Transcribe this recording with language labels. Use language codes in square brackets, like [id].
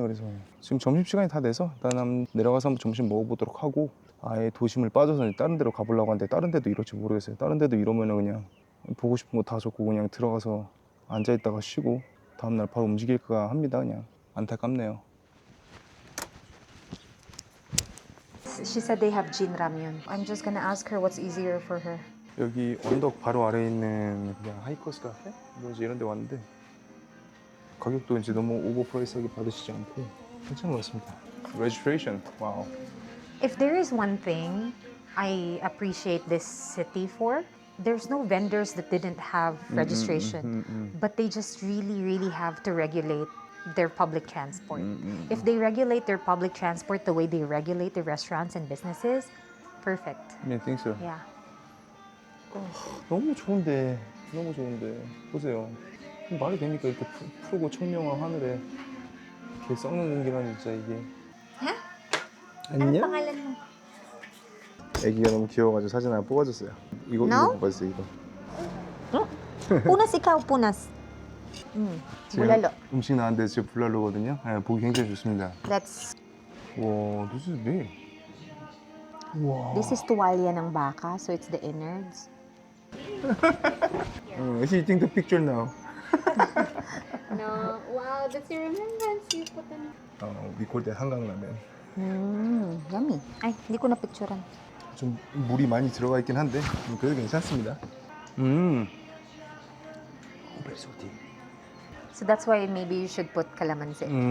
[ko] 그래서 지금 점심시간이 다 돼서 일단 한번 내려가서 한번 점심 먹어보도록 하고 아예 도심을 빠져서 다른 데로 가보려고 하는데 다른 데도 이럴지 모르겠어요. 다른 데도 이러면은 그냥 보고 싶은 거 다 적고 그냥 들어가서 앉아있다가 쉬고 다음날 바로 움직일까 합니다. 그냥 안타깝네요. [en] She said they have Jin Ramyun. I'm just gonna ask her what's easier for her. [ko] 여기 언덕 바로 아래에 있는 그냥 하이커스 카페? 뭐 이제 이런 데 왔는데 가격도 이제 너무 오버프라이스하게 받으시지 않고 괜찮은 것 같습니다. [en] Registration, 와우. If there is one thing I appreciate this city for, there's no vendors that didn't have registration, but they just really have to regulate their public transport. If they regulate their public transport the way they regulate the restaurants and businesses, perfect. I think so. Yeah. [ko] 너무 좋은데 보세요. 말이 됩니까? 이렇게 푸르고 청명한 하늘에 이렇게 썩는 공기란 진짜 이게. 안녕? [tl] pangalan mo? [ko] 애기가 너무 귀여워가지고 사진 하나 뽑아줬어요. 이거 [en] No? [ko] 이거 봤어요 이거. [tl] Punas ikaw, punas. [ko] 지금 [tl] bulalo. [ko] 음식 나왔는데 지금 불랄로거든요. 네, 보기 굉장히 좋습니다. [en] That's, 와, this is big. 와. this is [tl] tuwalya ng baka, [en] so it's the innards. Is he taking the picture now? No. Wow, that's your remembrance. You put on. We call that 한강라면. Yummy. [tl] Ay, hindi ko na picturean. [ko] 좀 물이 많이 들어가 있긴 한데 그래도 괜찮습니다. 호벨소티. [en] So that's why maybe you should put calamansi.